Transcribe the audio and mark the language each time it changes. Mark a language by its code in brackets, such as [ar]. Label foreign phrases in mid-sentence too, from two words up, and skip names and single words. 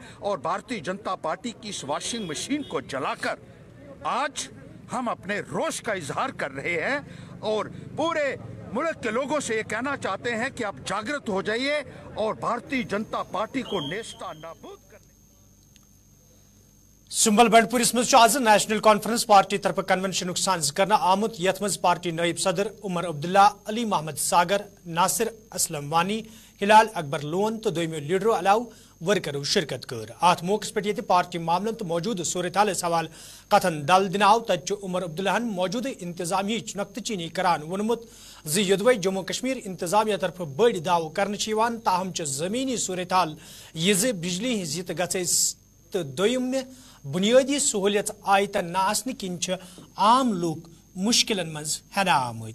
[hi] और भारतीय जनता पार्टी की इस [en] washing machine [hi] को जलाकर आज हम अपने रोष का इजहार कर रहे हैं और पूरे मुल्क के लोगों से ये कहना चाहते हैं कि आप जागृत हो जाइए और भारतीय जनता पार्टी को नेस्ता नाबूद। [ks] सुंबल बंडपुरिस मज आज नेशनल कॉन्फ्रेंस पार्टी तरफ कन्वेंशन साज करना आमुत यथ मज पार्टी नायब सदर उमर अब्दुल्ला, अली मोहम्मद सागर, नासिर असलम वानी, हिलाल अकबर लोन तो दोयमियो लीडरों अलाव वर्करों शिरकत कर। अत मौके पे पार्टी मामलन तो मौजूद सूरत हाल सवाल कथन दल दिनाव तत उमर अब्दुल्लाहन मौजूद इंतजामी नक्तचीनी करान वोनमुत ज जम्मू कश्मीर इंतजामिया तरफ बड़ दाव कर ताहम जमीनी सूरत हाल यह बिजली हज तो दोयम बुनियादी सहूलियत आयत नासने किन आम लोग मुश्किलन मज हेना आमद।